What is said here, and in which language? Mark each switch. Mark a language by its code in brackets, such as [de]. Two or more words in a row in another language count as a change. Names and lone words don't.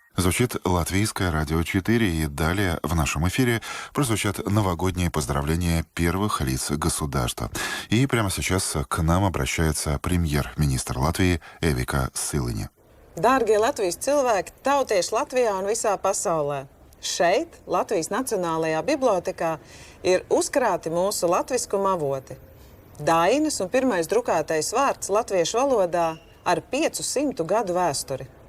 [ru] Звучит Латвийское радио 4, и далее в нашем эфире прозвучат новогодние поздравления первых лиц государства. И прямо сейчас к нам обращается премьер-министр Латвии Evika Siliņa. [lv] Dārgie Latvijas cilvēki, tautieši Latvijā un visā pasaulē. Šeit, Latvijas Nacionālajā bibliotekā, ir uzkrāti mūsu latviskuma avoti. Dainas un pirmais drukātais vārds latviešu valodā ar 500 gadu vēsturi.